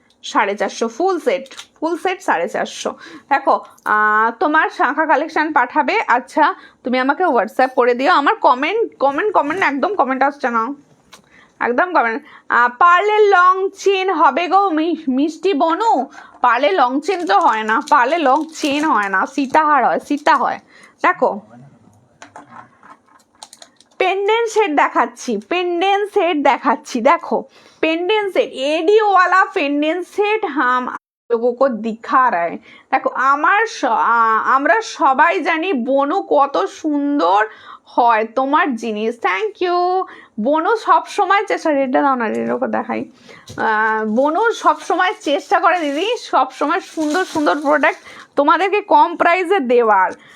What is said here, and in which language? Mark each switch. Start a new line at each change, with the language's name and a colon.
Bangla: 450, full set 450। দেখো তোমার শাঁখা কালেকশন পাঠাবে। আচ্ছা তুমি আমাকে হোয়াটসঅ্যাপ করে দিও। আমার কমেন্ট একদম কমেন্ট আসছে না, একদম কমেন্ট। পার্লের লং চেন হবে গো মিষ্টি বনু? পার্লে লং চেন তো হয় না, পার্লে লং চেন হয় না, সীতাহার হয়, সীতা হয়। দেখো पेंडेंट सेट দেখাচ্ছি, पेंडेंट सेट দেখাচ্ছি।
Hindi: দেখো पेंडेंट सेट एडी वाला पेंडेंट सेट हम लोगों को दिखा रहा है।
Bangla: দেখো আমরা সবাই জানি বনু কত সুন্দর হয় তোমার জিনিস। থ্যাংক ইউ বনু। সব সময় চেষ্টা, রেটটা দাও না, রেটটা দেখাই। বনু সব সময় চেষ্টা করে দিদি সব সময় সুন্দর সুন্দর প্রোডাক্ট তোমাদেরকে কম প্রাইসে দেওয়ার।